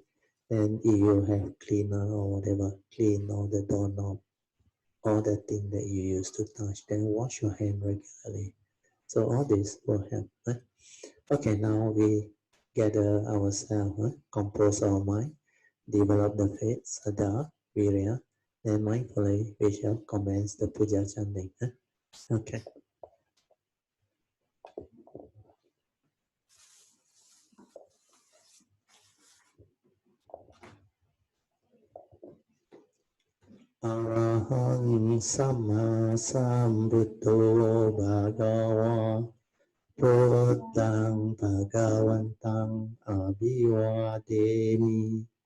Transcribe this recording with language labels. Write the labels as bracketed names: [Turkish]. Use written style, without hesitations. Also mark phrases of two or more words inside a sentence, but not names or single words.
[English] And if you have cleaner or whatever, clean all the doorknob, all the thing that you used to touch, then wash your hand regularly. So all this will help. Okay, now we gather ourselves, compose our mind, develop the faith, [Pali] Sada, Virya, [English] then mindfully we shall commence the puja chanting. [Pali] Okay. Arahant Sama Sambuddho Bhagava Buddhang Bhagavantang Abhivademi